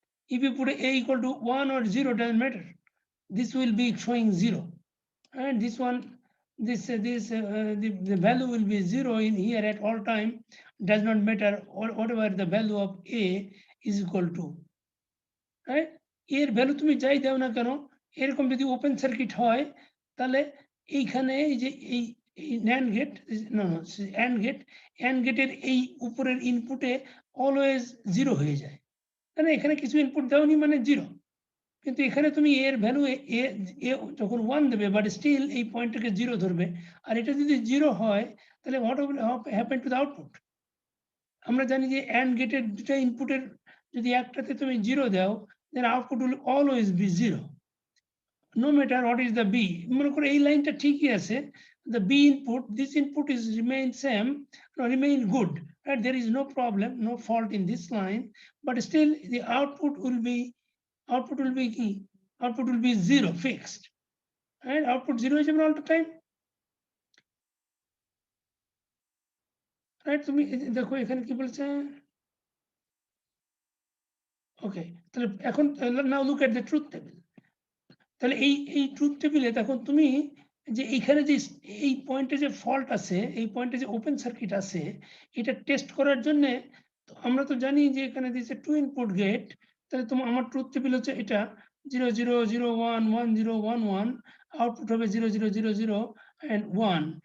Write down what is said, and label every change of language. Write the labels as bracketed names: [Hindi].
[English] If you put a equal to 1 or 0, doesn't matter. This will be showing 0, and this one, the value will be 0 in here at all time. Does not matter, or whatever the value of a is equal to, right? [Bangla] এর value তুমি যাই দাও না কেন, এরকম যদি open circuit হয় তাহলে এইখানে এই যে এই NAND gate, AND gate, AND গেটের এই উপরের ইনপুটে অলওয়েজ 0 হয়ে যায়, মানে এখানে কিছু ইনপুট দাওনি মানে 0, কিন্তু এখানে তুমি এর ভ্যালু এ যখন 1 দেবে, বাট স্টিল এই পয়েন্টটাকে 0 ধরবে, আর এটা যদি 0 হয় তাহলে [English] What will happen to the output? [Bangla] আমরা জানি যে AND গেটের দুটো ইনপুটের যদি একটাতে তুমি 0 দাও, [English] then output will always be 0, no matter what is the B. [Bangla] মনে করো এই লাইনটা ঠিকই আছে, [English] the B input, this input is remain same, remain good, right? There is no problem, no fault in this line, but still the output will be key, output will be 0 fixed, and output 0 is all the time, right? [Bangla] তুমি দেখো এখানে কি বলছে, ওকে, তাহলে এখন [English] now look at the truth table. [Bangla] তাহলে এই truth টেবিলে তখন তুমি যে এইখানে যে এই পয়েন্টে যে ফল্ট আছে, এই পয়েন্টে যে ওপেন সার্কিট আছে, এটা টেস্ট করার জন্য আমরা তো জানি যে এখানে দিয়েছে 2 ইনপুট গেট, তাহলে তোমার আমার ট্রুথ টেবিল হচ্ছে এটা 0 0 0 1 1 0 1 1, আউটপুট হবে 0 0 0 0 and 1।